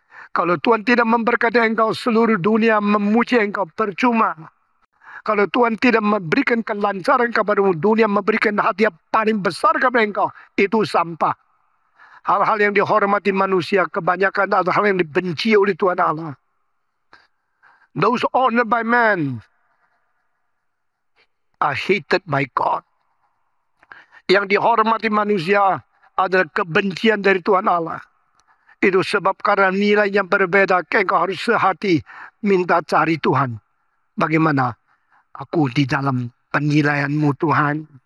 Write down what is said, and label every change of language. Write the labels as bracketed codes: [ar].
[id] Kalau Tuhan tidak memberkati engkau, seluruh dunia memuji engkau percuma. Kalau Tuhan tidak memberikan kelancaran kepadamu, dunia memberikan hadiah paling besar kepada engkau, itu sampah. Hal-hal yang dihormati manusia kebanyakan adalah hal yang dibenci oleh Tuhan Allah. [en] Those honored by man are hated by God. [id] Yang dihormati manusia adalah kebencian dari Tuhan Allah. Itu sebab karena nilai yang berbeda, engkau harus sehati minta cari Tuhan. Bagaimana aku di dalam penilaianmu Tuhan?